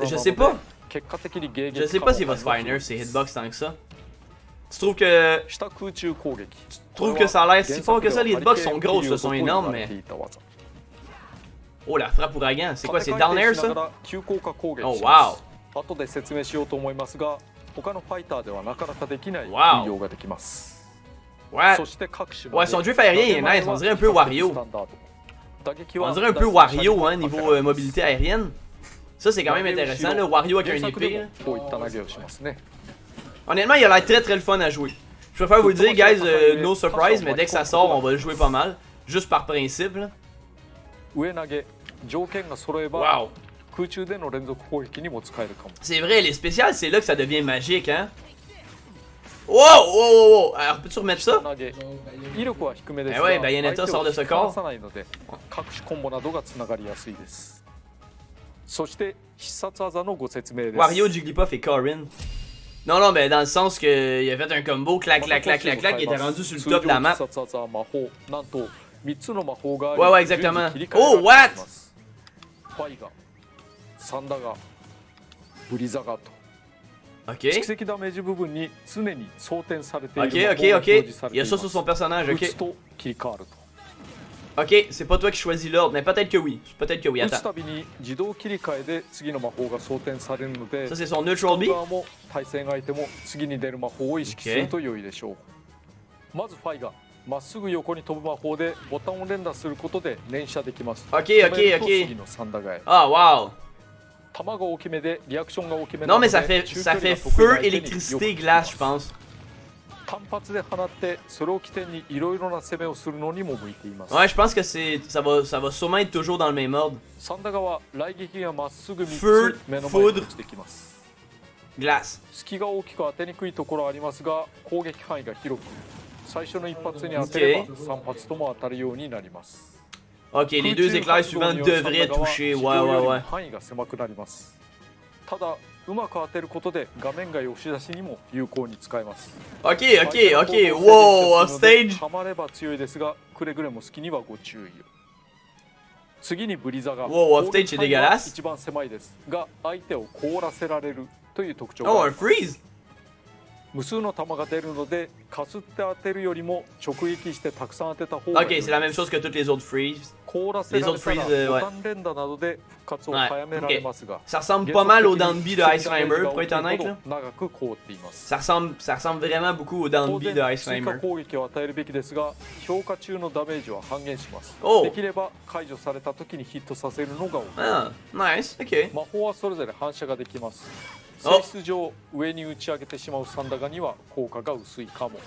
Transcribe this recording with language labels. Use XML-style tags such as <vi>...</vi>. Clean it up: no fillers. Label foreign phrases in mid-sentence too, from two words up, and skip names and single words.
<fr>Je sais pas.</fr> <ja>結果的に迎撃</ja> <fr>Je sais pas s'il va se faire nerf ses hitbox tant que ça. Tu trouves que.</fr> <ja>下空中攻撃</ja> <fr>Tu trouves que ça a l'air si fort que ça? Les hitbox sont grosses, sont énormes, mais. Oh, la frappe ouragan, c'est quoi? C'est</fr> <en>down air</en> <fr>ça?</fr> <ja>急降下攻撃 Oh, します wow. 後で説明しようと思いますが他のファイターではなかなかできない Wow. 運用ができます</ja> <fr>Ouais.</fr> <ja>そして各種</ja> <fr>Ouais, son drift aérien est nice, on dirait un peu Wario. On dirait un peu Wario, hein, niveau mobilité aérienne. Ça, c'est quand même intéressant, là, Wario avec un épée. Là.</fr> <ja>こういった投げをしますね</ja> <fr>Honnêtement, il a l'air très très le fun à jouer. Je préfère vous le dire, guys,</fr> <en>no surprise,</en> <fr>mais dès que ça sort, on va le jouer pas mal. Juste par principe, là.</fr> <ja>上投げ条件が揃えば Wow. 空中での連続攻撃にも使えるかも</ja> <fr>C'est vrai, les spéciales, c'est là que ça devient magique, hein. Wow, wow, wow, wow. Alors, peux-tu remettre ça?</fr> <ja>投げ威力は低めです</ja> <fr>Eh</fr> <ja>が</ja> <fr>ouais, Bayonetta sort de ce</fr> <ja>相手を引き離</ja> <fr>corps.</fr> <ja>さないので各種コンボなどがつながりやすいですそして必殺技のご説明です</ja> <fr>Wario, Jigglypuff et Corrin. Non, non, mais dans le sens qu'il a fait un combo, clac, clac, clac, clac, clac, il était rendu sur le top de la map.</fr> <ja>通常必殺技魔法なんと3つの魔法があり</ja> <fr>Ouais, ouais, exactement.</fr> <ja>順次切り替えられてい</ja> <en>Oh, what?</en> <ja>ますファイガサンダガブリザガと Ok. 蓄積ダメージ部分に常に装填されている Ok, 魔 ok, 法が ok. 表示され</ja> <fr>Il</fr> <ja>て</ja> <fr>y</fr> <ja>い</ja> <fr>a</fr> <ja>ま</ja> <fr>ça</fr> <ja>す</ja> <fr>sur son personnage,</fr> <ja>打 ok. つと切り替わると</ja> <fr>Ok, c'est pas toi qui choisis l'ordre, mais peut-être que oui. Peut-être que oui,</fr> <ja>打つ</ja> <fr>attends.</fr> <ja>たびに自動切り替えで次の魔法が装填されるので</ja> <fr>Ça, c'est son</fr> <en>neutral B.</en> <ja>側も対戦相手も次に出る魔法を意識すると良いでしょう、まずファイがまっすぐ横に飛ぶ魔法でボタンを連打することで連射できます Ok, 止 ok, めると ok. 次のサンダガへ Ah, wow. 球が大きめでリアクションが大きめ</ja> <fr>Non,</fr> <ja>なの</ja> <fr>mais</fr> <ja>で</ja> <fr>ça fait</fr> <ja>中距離が得意な</ja> <fr>feu,</fr> <ja>相手によく</ja> <fr>électricité,</fr> <ja>効き</ja> <fr>glace,</fr> <ja>ます</ja> <fr>je pense.</fr> <ja>単発で放ってそれを起点にいろいろな攻めをするのにも向いています。</ja> <fr>Ouais, je pense que ça va sûrement être toujours dans le même ordre.</fr> <ja>サンダガは雷撃がまっすぐ3</ja> <fr>Feu,</fr> <ja>つ目の前に</ja> <fr>foudre</fr> <ja>落ちてきます。</ja> <fr>Glace.</fr> <ja>隙が大きく当てにくいところはありますが攻撃範囲が広く最初の一発に当てれば3発とも当たるようになります。</ja> <fr>Ok, les deux éclairs suivants devraient toucher. Ouais, ouais, ouais.</fr> <ja>範囲が狭くなります。ただうまく当てることで画面外押し出しにも有効に使えます。 Ok, ok, ok.</ja> <fr>Wow, offstage.</fr> <ja>はまれば強いですがくれぐれも好きにはご注意を。次にブリザが</ja> <fr>Wow, offstage c'est dégueulasse.</fr> <ja>一番狭いですが相手を凍らせられるという特徴が Oh, あ</ja> <fr>un</fr> <ja>ります。</ja> <fr>freeze.</fr> <ja>無数の弾が出るのでかすって当てるよりも直撃してたくさん当てた方が</ja> <fr>Ok, c'est la même chose que toutes les autres freeze.</fr> <ja>凍らせられたら</ja> <fr>Les autres freeze,</fr> <ja>ボ</ja> <fr>ouais.</fr> <ja>タン連打などで復活を早められますが、</ja> <fr>Ça ressemble pas mal aux dents de bie de Ice Climber, pour être honnête. Là.</fr> <ja>長く凍っています。</ja> <fr>Ça ressemble vraiment beaucoup aux dents de</fr> <ja>当</ja> <fr>bie</fr> <ja>然</ja> <fr>de Ice</fr> <ja>追加</ja> <fr>Climber.</fr> <ja>攻撃を与えるべきですが評価中のダメージは半減します。おうできれば解除された時にヒットさせるのが多い。</ja> <fr>Ah, nice. Ok.</fr> <ja>魔法はそれぞれ反射ができます。お性質上上に打ち上げてしまうサンダガには効果が薄いかも。</ja>